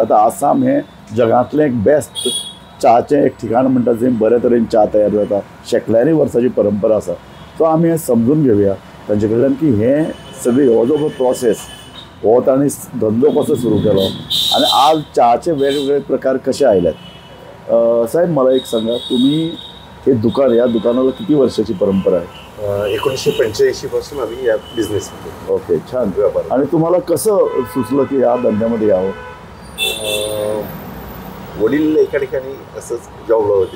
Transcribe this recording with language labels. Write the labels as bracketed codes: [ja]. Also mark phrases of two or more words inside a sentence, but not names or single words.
[kok] आतां आसाम हें जगांतलें एक बेस्ट च्याचें एक ठिकाण म्हणटा जंय बरे तरेन च्या तयार जाता. शेकड्यांनी वर्सांची परंपरा आसा. सो आमी हें समजून घेवया तांचे कडल्यान की हें सगळी हो जो प्रोसेस हो तांणी धंदो कसो सुरू केलो आनी आज च्याचे वेगवेगळे प्रकार कशे आयल्यात. [mr] साहेब मला एक सांगा, तुम्ही हे दुकान ह्या दुकानाला किती वर्षाची परंपरा आहे? 1985 पासून आम्ही या बिझनेसमध्ये. ओके, छान. आणि तुम्हाला कसं सुचलं की या धंद्यामध्ये यावं? वडील एका ठिकाणी असंच जॉबला होते.